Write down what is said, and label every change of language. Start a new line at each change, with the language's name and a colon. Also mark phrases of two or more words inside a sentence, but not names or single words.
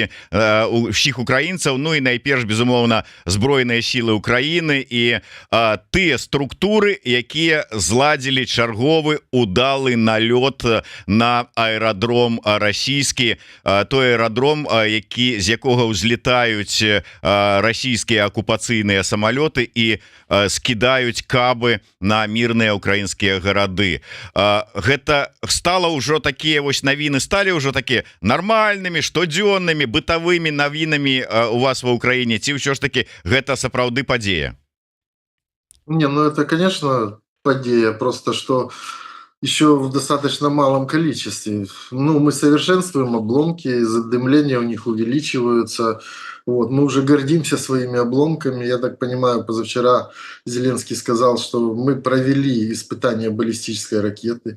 Belarusian: ўсіх украінцаў, ну і найперш, безумоўна, збройныя сілы Украіны і тыя структуры, якія зладзілі чарговы удалы налёт на аэрадром расійскі, той аэрадром, з якога ўзлетаюць расійскія акупацыйныя самалёты і скідаюць кабы на мірныя украінскія гарады. Гэта стала ўжо такія вось навіны, сталі ўжо такія нармальнымі, штодзённымі, бытавымі навінамі у вас ва Ўкраіне, ці ўсё ж таки гэта сапраўды падзея?
Russian: Не, ну это, конечно, падея, просто что еще в достаточно малом количестве. Ну, мы совершенствуем обломки, задымления у них увеличиваются. Вот. Мы уже гордимся своими обломками. Я так понимаю, позавчера Зеленский сказал, что мы провели испытание баллистической ракеты.